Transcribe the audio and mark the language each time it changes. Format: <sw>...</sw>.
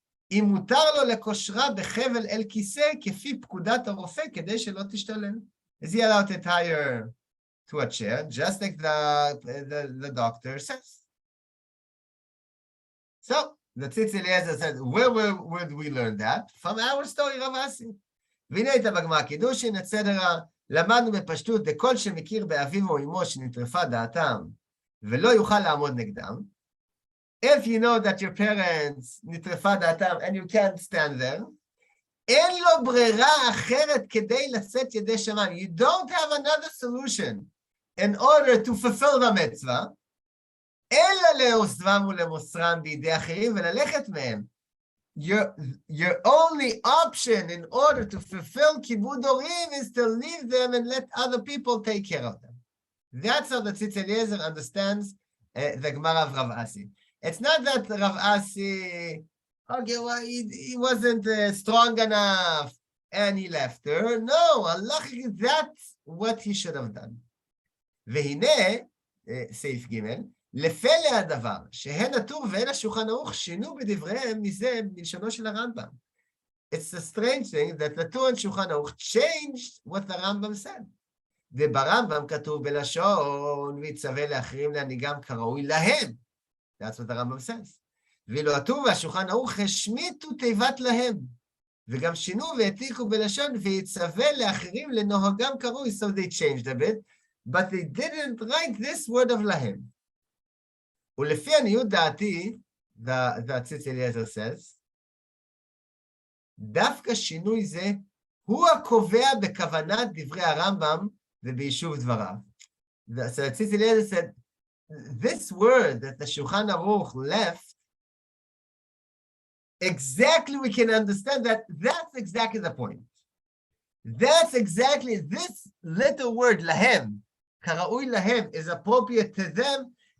<he>אם מותר לו לקושרה בחבל אל כיסא כפי פקודת הרופא כדי שלא תשתולל.</he> <en>Is he allowed to tie her to a chair, just like the doctor says? So, the Tzitz Eliezer said, where would we learn that? From our story, Rav Asi.</en> <he>והנה הייתה בגמרא קידושין, אצטרה, למדנו בפשטות, דכל שמכיר באביו או אמו שנטרפה דעתם, ולא יוכל לעמוד נגדם.</he> <en>If you know that your parents</en> <he>נטרפה דעתם</he> <en>and you can't stand there,</en> <he>אין לו ברירה אחרת כדי לצאת ידי שמיים.</he> <en>You don't have another solution in order to fulfill the mitzvah,</en> <he>אלא לעוזבם ולמוסרם בידי אחרים וללכת מהם.</he> <en>Your only option in order to fulfill kibud orim is to leave them and let other people take care of them. That's how the Tzitz Eliezer understands the Gemara of Rav Asi. It's not that Rav Asi, okay, well, he wasn't strong enough and he left her. No, Allah, that's what he should have done.</en> <he>והנה, סעיף ג' לפלא הדבר, שהן הטור והן השולחן ערוך שינו בדבריהם מזה בלשונו של הרמב"ם.</he> <en>It's a strange thing that the Tur and Shulchan Aruch changed what the Rambam said.</en> <he>וברמב"ם כתוב בלשון, ויצווה לאחרים להנהיגם כראוי להם.</he> <en>That's what the Rambam says.</en> <he>ואילו הטור והשולחן ערוך השמיטו תיבת להם, וגם שינו והעתיקו בלשון, ויצווה לאחרים לנוהגם קרוי,</he> <en>so they changed a bit, but they didn't write this word of</en> <he>להם. ולפי עניות דעתי,</he> <en>the ציץ אליעזר says,</en> <he>דווקא שינוי זה הוא הקובע בכוונת דברי הרמב"ם וביישוב דבריו.</he> <en>So ציץ אליעזר said, this word that the Shulchan Aruch left, exactly we can understand that that's exactly the point. That's exactly this little word, lahem, karaui lahem, is appropriate to them.</en>